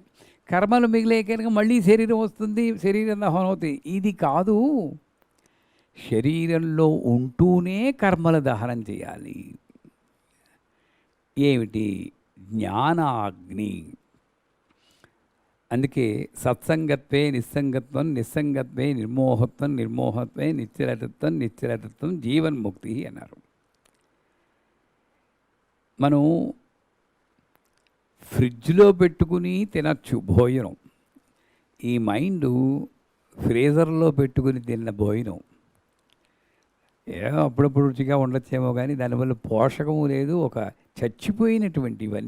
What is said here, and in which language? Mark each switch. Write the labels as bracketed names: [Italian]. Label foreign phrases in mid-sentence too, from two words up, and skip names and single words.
[Telugu] కర్మలు మిగిలే కనుక మళ్ళీ శరీరం వస్తుంది, శరీరం దహనం అవుతుంది. ఇది కాదు. శరీరంలో ఉంటూనే కర్మల దహనం చేయాలి. ఏమిటి? జ్ఞానాగ్ని. అందుకే [Sanskrit] సత్సంగత్వే నిస్సంగత్వం, నిస్సంగత్వే నిర్మోహత్వం, నిర్మోహత్వే నిశ్చలతత్వం, నిశ్చలతత్వం జీవన్ముక్తి [Telugu] అన్నారు. మనం ఫ్రిడ్జ్లో పెట్టుకుని తినచ్చు భోజనం. ఈ మైండ్ ఫ్రీజర్లో పెట్టుకుని తిన్న భోజనం అప్పుడప్పుడు రుచిగా ఉండొచ్చేమో, కానీ దానివల్ల పోషకము లేదు, ఒక చచ్చిపోయినటువంటి ఇవన్నీ.